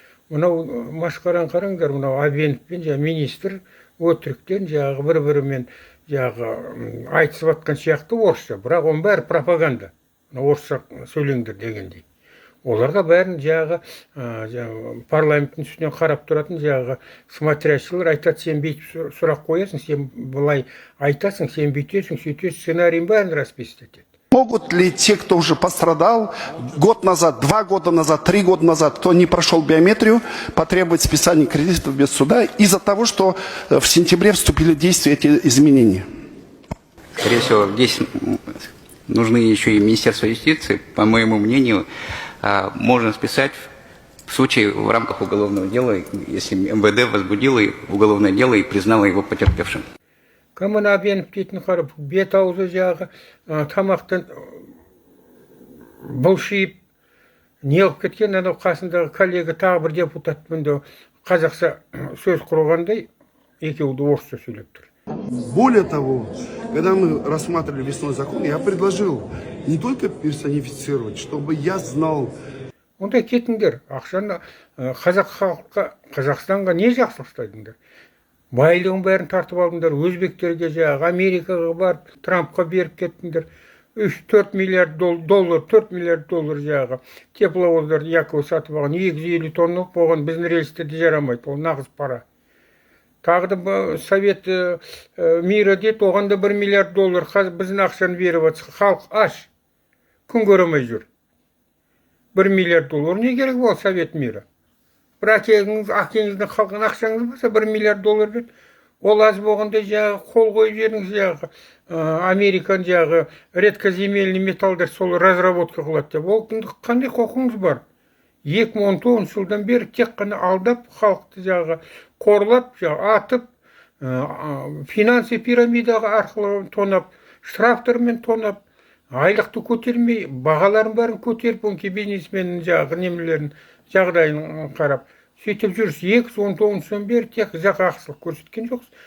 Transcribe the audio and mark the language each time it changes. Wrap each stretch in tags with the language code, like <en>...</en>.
<kk>Мынау машқараны қараңдар, мынау Абенов пен министр өтіріктен жағы бір-бірімен жағы айтысып жатқан сияқты орысша, бірақ оның бәрі пропаганда. Орысша сөйлеңдер дегендей. Оларға бәрін жағы парламенттің үстінен қарап тұратын жағы смотрящийлер айтады, сен бүйтіп сұрақ қоясың, сен былай айтасың, сен бүйтесің, сөйтесің, сценарийін бәрін расписывать етеді.</kk> <ru>Могут ли те, кто уже пострадал год назад, 2 года назад, 3 года назад, кто не прошел биометрию, потребовать списания кредитов без суда из-за того, что в сентябре вступили в действие эти изменения? Скорее всего, здесь нужны еще и Министерство юстиции. По моему мнению, можно списать в случае в рамках уголовного дела, если МВД возбудило уголовное дело и признало его потерпевшим.</ru> <kk>Каман Абенов дейтін қарап, бет аузы жағы тамақтан бұлшиып, неғып кеткен, анау қасындағы коллега тағы бір депутатпен де қазақша сөз құрғандай, екеуі орысша сөйлеп тұр.</kk> <ru>Более того, когда мы рассматривали весной закон, я предложил не только персонифицировать, чтобы я знал.</ru> <kk>Онда кетіңдер, ақшаны қазақ халыққа, Қазақстанға не жақсылық жасадыңдар? Байлығын бәрін тартып алдыңдар, өзбектерге жағы, Америкаға барып, Трампқа беріп кеттіңдер. 3-4 миллиард доллар, 4 миллиард доллар жағы. Тепловоздарды Якова сатып алған 250 тонна болған біздің рельстерде жарамайды, ол нағыз пара. Тағы да Совет мира деді, оған да 1 миллиард доллар біздің ақшаны беріп жатса, халық аш, күн көремей жүр. 1 миллиард доллар не керек ол Совет мира? Бір әкеңіздің халқын ақшаңыз болса 1 миллиард доллар бет. Ол аз болғанда жағы қол қойып жеріңіз жағы Американ жағы редкоземельный металдар сол разработка қылады деп. Ол қандай құқыңыз бар? 2019 жылдан бері тек қана алдап, халықты жағы қорлап, атып, финансы пирамидаға арқылы тонап, штрафтармен тонап, айлықты көтермей, бағаларын бәрін көтеріп, онке бизнесменнің жағы немелерін жағдайын қарап, сөйтіп жүріс 2019-дан бері тек жаққа ақсылық көрсеткен жоқсыз.</kk>